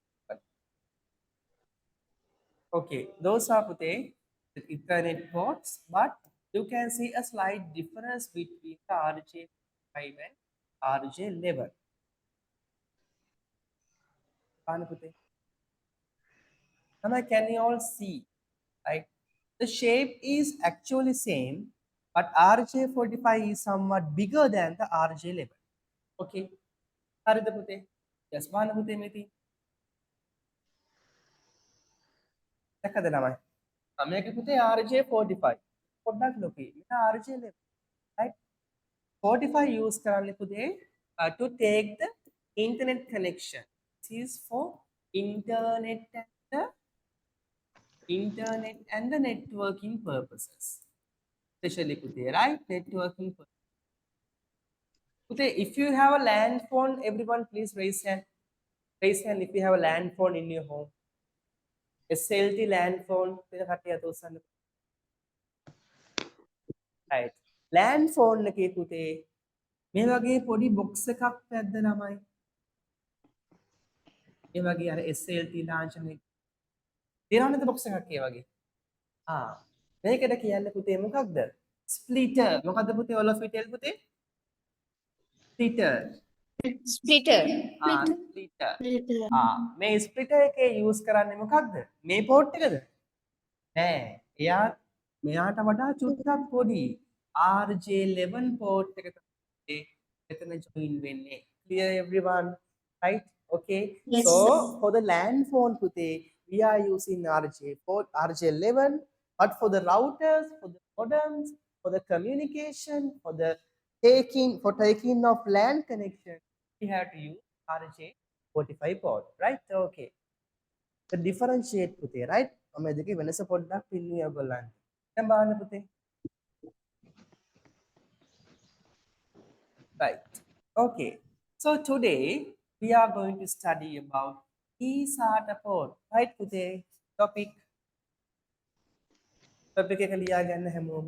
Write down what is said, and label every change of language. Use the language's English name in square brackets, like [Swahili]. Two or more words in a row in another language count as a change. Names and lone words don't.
[English] Okay, those are the Ethernet ports, but you can see a slight difference between the RJ45 and RJ11. Now can you all see, right? The shape is actually same, but RJ45 is somewhat bigger than the RJ11. [Sinhala] Okay, හරිද පුතේ? Yes, බලන්න පුතේ මේ තියෙන්නේ. දැක්කද ළමයි? මේක පුතේ RJ45. පොඩ්ඩක් ලොකුයි. මේක RJ11. Right? [English] 45 use [Sinhala] කරන්නේ පුතේ [English] to take the internet connection. This is for internet and the networking purposes. Especially putte, right? Networking purposes. Putte, if you have a land phone, everyone please raise hand. Raise hand if you have a land phone in your home. SLT land phone. Right. Land phone [Sinhala] එකේ පුතේ මේ වගේ පොඩි box එකක් පැද්ද ළමයි. මේ වගේ අර SLT ලාංඡනය තියෙනවනේ box එකක් ඒ වගේ. මේකට කියන්නේ පුතේ මොකක්ද? Splitter. මොකද්ද පුතේ [English] all of you tell පුතේ? Splitter. Splitter. Splitter. [Sinhala] මේ splitter එකේ use කරන්නේ මොකක්ද? මේ port එකද? නෑ. මෙයාට වඩා චුට්ටක් පොඩි RJ11 port එක තමයි එතන join වෙන්නේ. [English] Clear everyone? Right? Okay. Yes, So sir. for the land phone පුතේ we are using RJ11, but for the routers, for the modems, for the communication, for taking of LAN connection, we have to use RJ45 port, right? Okay. The differentiate පුතේ, right? [Sinhala] මම දෙකේ වෙනස පොඩ්ඩක් පින්නුවේ ඔයගොල්ලන්ට. දැන් බලන්න පුතේ. [English] Right. Okay. So today we are going to study about eSATA port, right? Today topic [Sinhala] එක ලියා ගන්න හැමෝම.